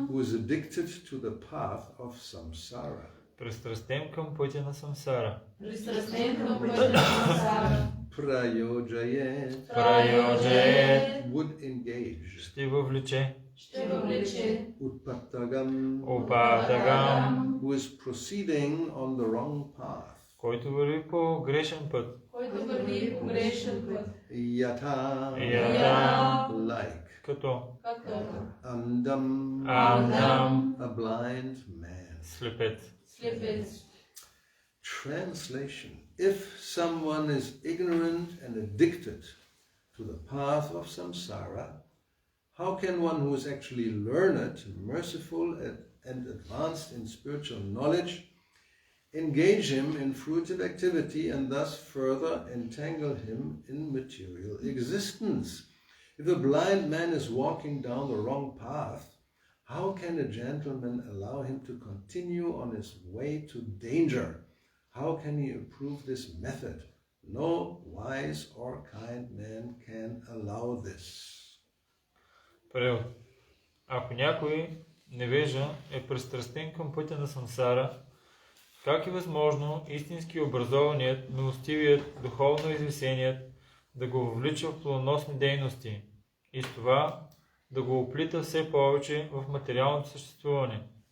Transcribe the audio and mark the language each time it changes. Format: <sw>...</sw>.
<en>Who is addicted to the path of samsara.</en> <bg>пристрастен към пътя на самсара, Пристрастен към пътя на сансара.</bg> <sa>Prayojayet. прайоджает,</sa> <en>Would engage.</en> <bg>ще въвлече, Ще въвлече.</bg> <sa>Utpattagam. опатагам,</sa> <en>Who is proceeding on the wrong path.</en> <bg>който върви по грешен път, Който върви по грешен път.</bg> <sa>Yata. Yata.</sa> <en>Like.</en> <bg>като</bg> <sa>Andam, Andam,</sa> <en>a blind man.</en> <bg>слепец. Слепец.</bg> <en>Translation: if someone is ignorant and addicted to the path of samsara, how can one who is actually learned, merciful, and advanced in spiritual knowledge engage him in fruitive activity and thus further entangle him in material existence? If a blind man is walking down the wrong path, how can a gentleman allow him to continue on his way to danger? How can he approve this method? No wise or kind man can allow this.</en> <bg>Превод. Ако някой невежа е пристрастен към пътя на сансара, как е възможно истински образованият, милостивият, духовно извисеният да го въвлича в плодоносни дейности и с това да го оплита все повече в материалното съществуване?</bg>